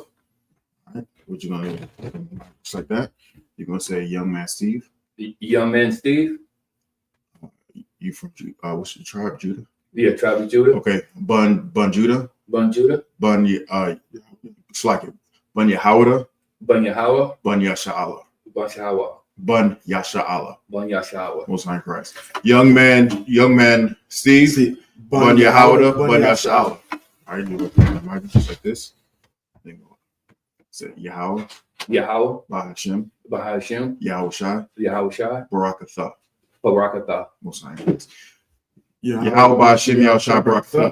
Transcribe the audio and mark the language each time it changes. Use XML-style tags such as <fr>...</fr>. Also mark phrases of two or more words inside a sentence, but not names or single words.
<en>All right. What you gonna do? Just like that. You're gonna say young man Steve. Young man Steve. You from what's your tribe? Judah? Yeah, tribe of Judah. Okay. Bun Judah. Bun Judah. It's like it. Bun Yahawada. Bun Yahweh. Bun Yasha'Allah. Bun Yahweh. Bun Yasha'Allah. Bun Yahweh. Most High Christ. Young man Steve. Bun Yahawada. Bun Yasha'Allah. All right, you look at my just like this. Then go. Say Yahweh. Yahweh. Bahashem. Bahashem. Yahweh Shai. Yahweh Shai. Barakatha. Barakatha. Most High Christ. Yahweh Bahashem Yahweh Shai Barakatha.</en>